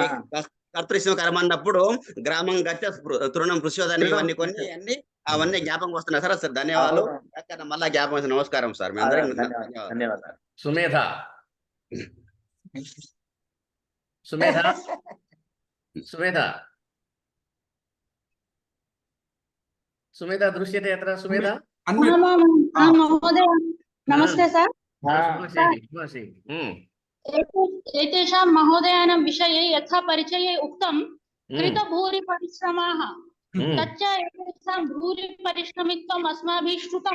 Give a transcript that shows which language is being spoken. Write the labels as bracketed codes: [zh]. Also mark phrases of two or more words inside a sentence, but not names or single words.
[te] ఇంకోటి కర్తృత్వ కర్మ అన్నప్పుడు [sa] గ్రామం గచ్చ తృణం [te] పృష్యోదని ఇవన్నీ కొన్ని అన్ని అవన్నీ జ్ఞాపకం వస్తున్నాయి సార్. సార్ ధన్యవాదాలు. మళ్ళా జ్ఞాపకం వస్తుంది. నమస్కారం సార్. మీ అందరికీ ధన్యవాదాలు. ధన్యవాదాలు. [sa] సుమేధ సుమేధ సుమేధ సుమేధ దృశ్యతే అత్ర సుమేధ महोदय नमस्ते सर। एतेषां महोदयानां विषये यथा परिचये उक्तं कृतभूरि परिश्रमाः तच्च एतेषां भूरि परिश्रमित्वम् अस्माभिः श्रुतं।